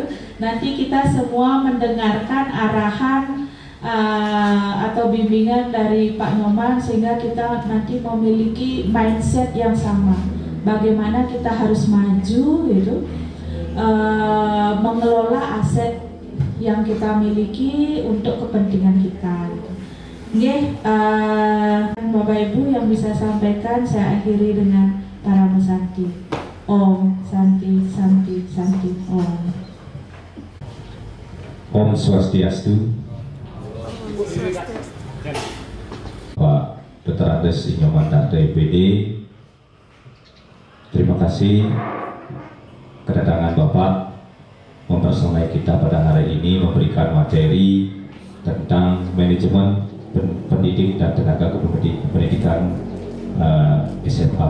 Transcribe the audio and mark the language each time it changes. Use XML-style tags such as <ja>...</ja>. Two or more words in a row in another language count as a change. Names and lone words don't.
<id>Nanti kita semua mendengarkan arahan atau bimbingan dari Pak Nyoman sehingga kita nanti memiliki mindset yang sama. Bagaimana kita harus maju gitu, mengelola aset yang kita miliki untuk kepentingan kita. Gitu. Bapak Ibu yang bisa sampaikan, saya akhiri dengan Parama Santi.</id> <sa>Om Santi Santi Santi Om.</sa> <ban>Om Swastiastu.</ban> <id>Pak Dr. Andes Inyoman Darto EPD, terima kasih kedatangan Bapak mempersonai kita pada hari ini, memberikan materi tentang manajemen pendidik dan tenaga pendidikan SMA.</id>